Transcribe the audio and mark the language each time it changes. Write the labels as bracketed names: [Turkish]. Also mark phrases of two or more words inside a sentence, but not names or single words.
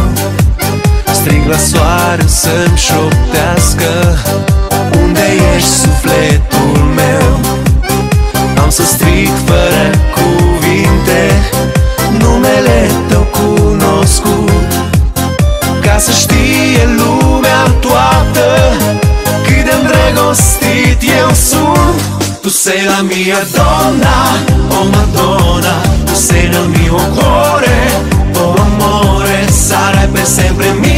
[Romanian] Strig la soare să-mi șoptească, unde ești sufletul meu. Am să strig fără cuvinte, numele tău cunoscut, ca să știe lumea toată cât de îndrăgostit eu sunt. [Italian] Tu sei la mia donna, oh Madonna, tu sei nel mio cuore, oh amore, sarai per sempre